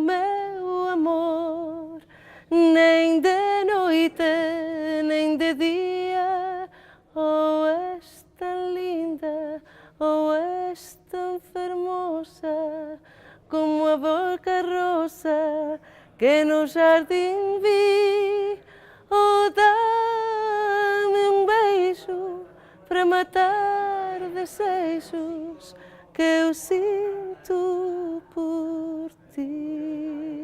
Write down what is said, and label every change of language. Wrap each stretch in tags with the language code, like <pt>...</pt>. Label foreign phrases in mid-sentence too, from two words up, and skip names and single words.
<gl>meu amor, nen de noite, nen de día, ou</gl> <pt>és tan linda, ou és tan fermosa, como a boca rosa que no jardim vi, ou dá-me um beijo para matar desejos que eu sinto por ti.</pt>